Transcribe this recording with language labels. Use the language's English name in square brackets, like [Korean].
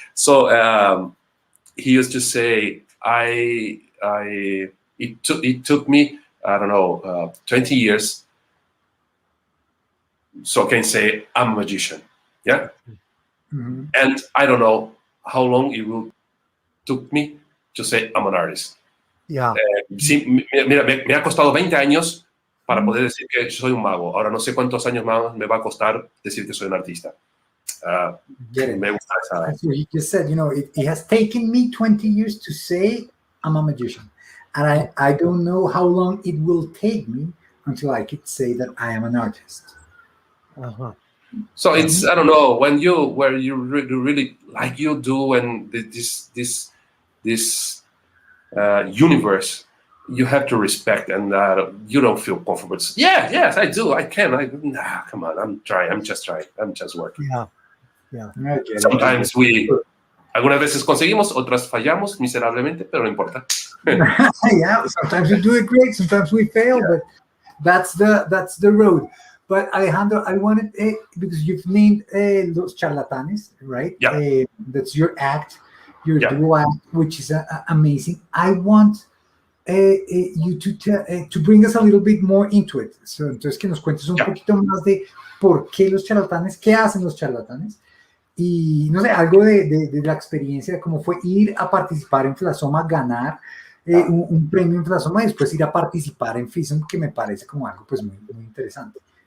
[English] So he used to say, it took me, I don't know, 20 years. So I can say I'm a magician. Yeah. Mm-hmm. And I don't know how long it will took me to say I'm an artist. Yeah. [Spanish] Sí, mira, me ha costado 20 años para poder decir que soy un mago. Ahora no sé cuántos años más me va a costar decir que soy un artista. Me gusta esa. [English] That's what he just said. You know, it has taken me 20 years to say I'm a magician. And I don't know how long it will take me until I could say that I am an artist. Uh-huh. So it's, I don't know, where you really like you do, and this universe, you have to respect, and you don't feel comfortable. Yes, I do. I can. Come on. I'm trying. I'm just trying. I'm just working. Yeah. [Spanish] Sometimes algunas veces conseguimos, otras fallamos miserablemente, pero no importa. [English] Yeah, sometimes we do it great, sometimes we fail, but that's the road. But Alejandro, I wanted, because you've named Los Charlatanes, right? Yeah. That's your act, your duo act, which is amazing. I want you to bring us a little bit more into it. [Spanish] So, entonces que nos cuentes un poquito más de por qué los charlatanes, qué hacen los charlatanes, y no sé, algo de la experiencia de cómo fue ir a participar en FLASOMA, ganar un premio en FLASOMA y después ir a participar en FISM, que me parece como algo pues muy, muy interesante.